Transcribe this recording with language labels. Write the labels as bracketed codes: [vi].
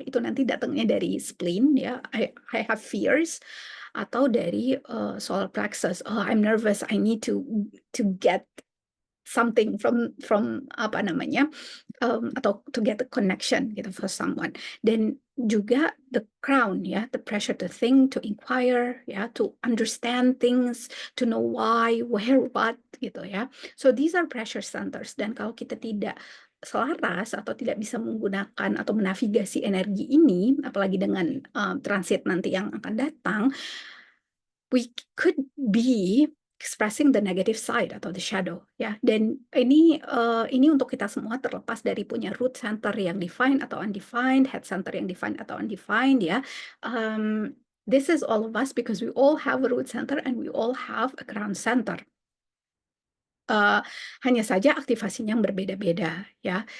[id] Itu nanti datangnya dari spleen ya, [en] I have fears, [id] atau dari solar plexus. [en] Oh, I'm nervous, I need to get something from [id] apa namanya, atau [en] to get a connection gitu for someone. [id] Dan juga [en] the crown ya, the pressure to think, to inquire ya, to understand things, to know why, where, what gitu ya. So these are pressure centers, [id] dan kalau kita tidak selaras atau tidak bisa menggunakan atau menavigasi energi ini, apalagi dengan transit nanti yang akan datang, [en] we could be expressing the negative side atau the shadow [id] ya. Dan ini untuk kita semua, terlepas dari punya root center yang defined atau undefined, head center yang defined atau undefined ya. [en] This is all of us because we all have a root center and we all have a crown center. [id] Hanya saja aktivasinya yang berbeda-beda ya.